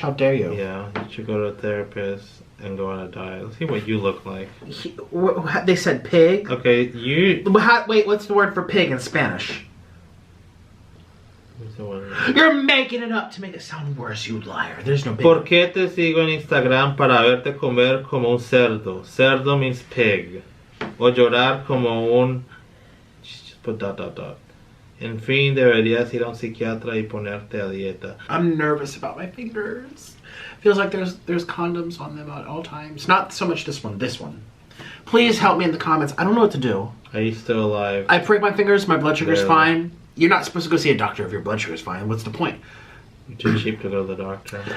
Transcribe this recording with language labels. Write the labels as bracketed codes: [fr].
[en] How dare you? Yeah, you should go to a therapist and go on a diet. Let's see what you look like. They said pig? Okay, you... Wait, what's the word for pig in Spanish? You're making it up to make it sound worse, you liar. There's no pig. [es] ¿Por qué te sigo en Instagram para verte comer como un cerdo? [en] Cerdo means pig. [es] O llorar como un... [en] Just put [es] ... En fin, deberías ir a un psiquiatra y ponerte a dieta. [en] I'm nervous about my fingers. Feels like there's condoms on them at all times. Not so much this one. Please help me in the comments. I don't know what to do. Are you still alive? I prick my fingers, my blood sugar's Barely. fine. You're not supposed to go see a doctor if your blood sugar's fine. What's the point? You're too cheap to go to the doctor.